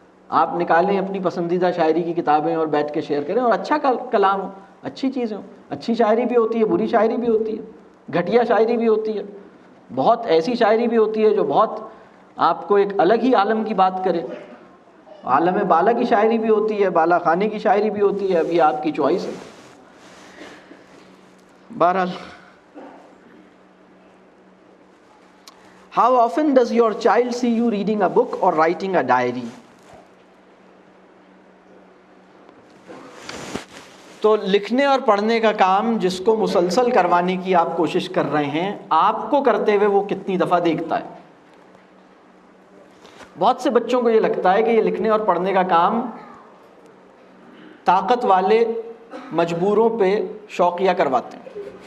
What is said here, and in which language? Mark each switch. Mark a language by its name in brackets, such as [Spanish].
[Urdu] آپ نکالیں اپنی پسندیدہ شاعری کی کتابیں اور بیٹھ کے شیئر کریں، اور اچھا کلام ہو، اچھی چیزیں ہوں. اچھی شاعری بھی ہوتی ہے، بری شاعری بھی ہوتی ہے، گھٹیا شاعری بھی ہوتی ہے، بہت ایسی شاعری بھی ہوتی ہے جو بہت آپ کو ایک الگ ہی عالم کی بات کرے. عالم بالا کی شاعری بھی ہوتی ہے، بالا خانے کی شاعری بھی ہوتی ہے. ابھی آپ کی چوائس ہے. بہرحال، [English] How often does your child see you reading a book or writing a diary? [Urdu] تو لکھنے اور پڑھنے کا کام جس کو مسلسل کروانے کی آپ کوشش کر رہے ہیں، آپ کو کرتے ہوئے وہ کتنی دفعہ دیکھتا ہے؟ بہت سے بچوں کو یہ لگتا ہے کہ یہ لکھنے اور پڑھنے کا کام طاقت والے مجبوروں پہ شوقیہ کرواتے ہیں.